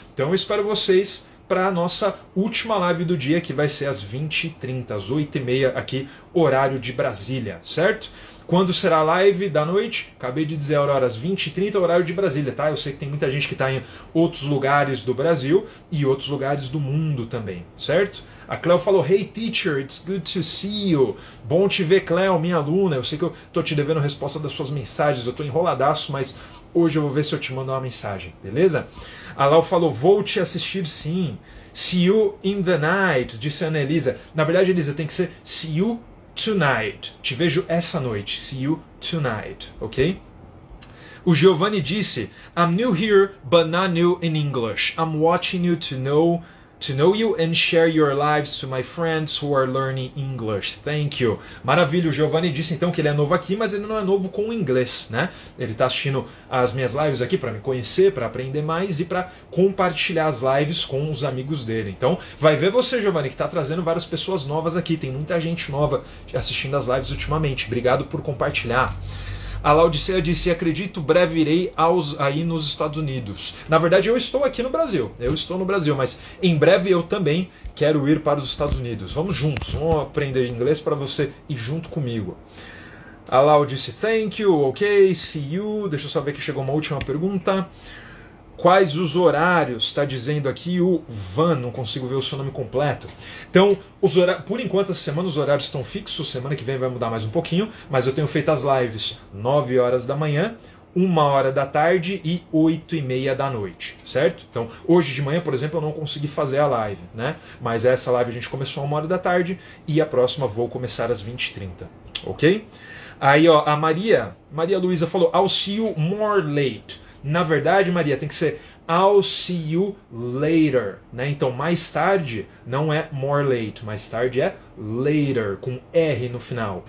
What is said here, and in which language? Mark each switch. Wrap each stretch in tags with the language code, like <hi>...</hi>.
<pt>Então eu espero vocês para a nossa última live do dia, que vai ser às 20h30, às 8h30 aqui, horário de Brasília, certo? Quando será a live da noite? Acabei de dizer a hora, às 20h30, horário de Brasília, tá? Eu sei que tem muita gente que está em outros lugares do Brasil e outros lugares do mundo também, certo? A Cleo falou:</pt> <en>Hey teacher, it's good to see you.</en> <pt>Bom te ver, Cleo, minha aluna. Eu sei que eu tô te devendo resposta das suas mensagens, eu tô enroladaço, mas hoje eu vou ver se eu te mando uma mensagem, beleza? A Lau falou: vou te assistir sim.</pt> <en>See you in the night,</en> <pt>disse a Ana Elisa. Na verdade, Elisa, tem que ser</pt> <en>see you tonight.</en> <pt>Te vejo essa noite.</pt> <en>See you tonight,</en> <pt>ok? O Giovanni disse:</pt> <en>I'm new here, but not new in English. I'm watching you to know you and share your lives to my friends who are learning English. Thank you.</en> <pt>Maravilha, o Giovanni disse então que ele é novo aqui, mas ele não é novo com o inglês, né? Ele está assistindo as minhas lives aqui para me conhecer, para aprender mais e para compartilhar as lives com os amigos dele. Então, vai ver você, Giovanni, que está trazendo várias pessoas novas aqui. Tem muita gente nova assistindo as lives ultimamente. Obrigado por compartilhar. A Laudicea disse: acredito breve irei aí nos Estados Unidos. Na verdade, eu estou aqui no Brasil. Eu estou no Brasil, mas em breve eu também quero ir para os Estados Unidos. Vamos juntos, vamos aprender inglês para você ir junto comigo. A Lau disse:</pt> <en>thank you, ok, see you.</en> <pt>Deixa eu só ver que chegou uma última pergunta. Quais os horários? Está dizendo aqui o Van, não consigo ver o seu nome completo. Então, por enquanto, essa semana os horários estão fixos. Semana que vem vai mudar mais um pouquinho, mas eu tenho feito as lives 9 horas da manhã, 1 hora da tarde e 8h30 da noite, certo? Então, hoje de manhã, por exemplo, eu não consegui fazer a live, né? Mas essa live a gente começou a 1 hora da tarde e a próxima vou começar às 20h30, ok? Aí, ó, a Maria Luísa falou:</pt> <en>I'll see you more late.</en> <pt>Na verdade, Maria, tem que ser</pt> <en>I'll see you later,</en> <pt>né? Então, mais tarde não é more late, mais tarde é later, com R no final.</pt>